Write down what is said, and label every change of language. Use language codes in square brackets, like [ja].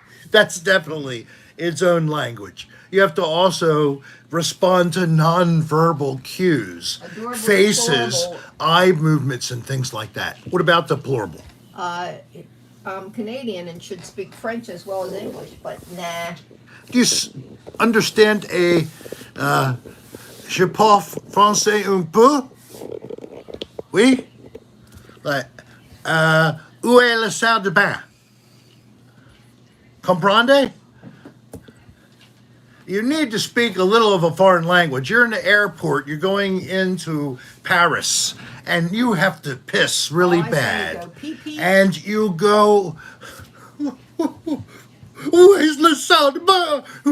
[en] That's definitely its own language. You have to also respond to nonverbal cues, Adorable, faces, deplorable. eye movements, and things like that. What about deplorable? I'm Canadian and should speak French as well as English, but nah. Do you understand [fr] je parle français un peu? Oui? Like, où est la salle de bain? [es] Comprende? [en] You need to speak a little of a foreign language. You're in the airport, you're going into Paris, and you have to piss really I say bad. go pee pee. And you go, [fr] où est la salle de bain?